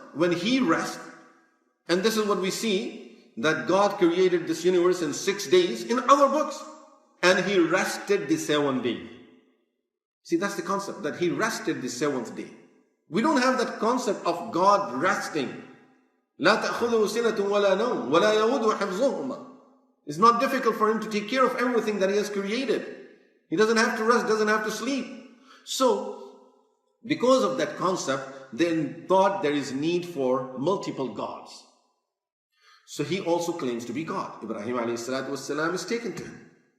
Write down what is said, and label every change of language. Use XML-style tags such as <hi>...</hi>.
<en>When he rests, and this is what we see, that God created this universe in 6 days in other books. And he rested the 7th day. See, that's the concept, that he rested the 7th day. We don't have that concept of God resting.</en> <ar>لا تأخذه سنة ولا نوم ولا يؤوده حفظهما.</ar> <en>It's not difficult for him to take care of everything that he has created. He doesn't have to rest, doesn't have to sleep. So, because of that concept, they thought there is need for multiple gods. So he also claims to be God. Ibrahim A.S. is taken to him.</en>